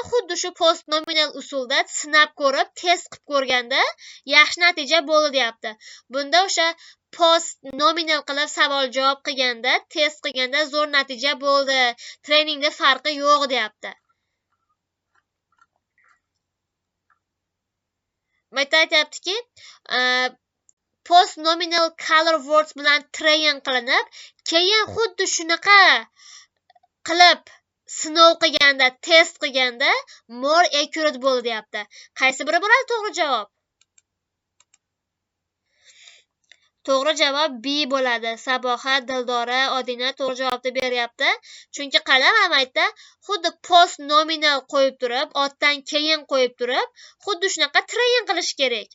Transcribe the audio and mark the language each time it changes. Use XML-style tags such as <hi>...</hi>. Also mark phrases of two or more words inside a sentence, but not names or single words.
<uz>Xuddi shu</uz> <en>post nominal</en> <uz>usulda sinab ko'rib, test qilib ko'rganda yaxshi natija bo'ldi deyapti. Bunda o'sha</uz> <en>post nominal</en> <uz>qilib savol javob qilganda, test qilganda zo'r natija bo'ldi. Treningda farqi yo'q deyapti. Bu yerda aytayaptiki,</uz> <en>post nominal color words</en> <uz>bilan train qilinib, keyin xuddi shunaqa qilib sinov qilganda, test qilganda</uz> <en>more accurate</en> <uz>bo'ldi deyapti. Qaysi biri bo'ladi to'g'ri javob? To'g'ri javob B bo'ladi. Saboha, Dildora, Odina to'g'ri javobni beryapti. Chunki qalamamda xuddi</uz> <en>post nominal</en> <uz>qo'yib turib, otdan keyin qo'yib turib, xuddi shunaqa train qilish kerak.</uz>